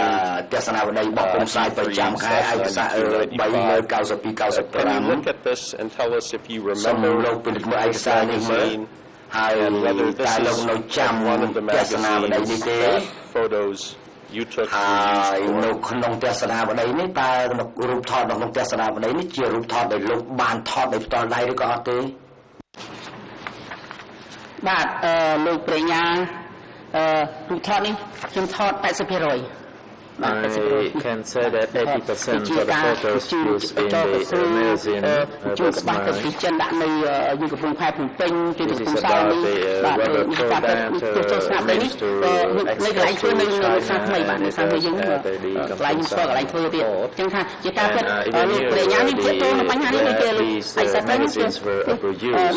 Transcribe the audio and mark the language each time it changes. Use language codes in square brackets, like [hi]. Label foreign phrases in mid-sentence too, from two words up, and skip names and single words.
[en] Can you look at this and tell us if you remember this magazine and whether this is one of the magazine's photos you took or used for? [km] ក្នុងទស្សនាវដ្តីនេះតើរូបថតក្នុងទស្សនាវដ្តីនេះជារូបថតដែលលោកបានថតដោយផ្ទាល់ដៃឬក៏អត់ទេ បាទលោកប្រញ្ញារូបថតនេះខ្ញុំថត 80% [en] I can say that 80% of the photos used in the magazine was mine. This is about the rubber program to manage to access to China and the and even these magazines were overused.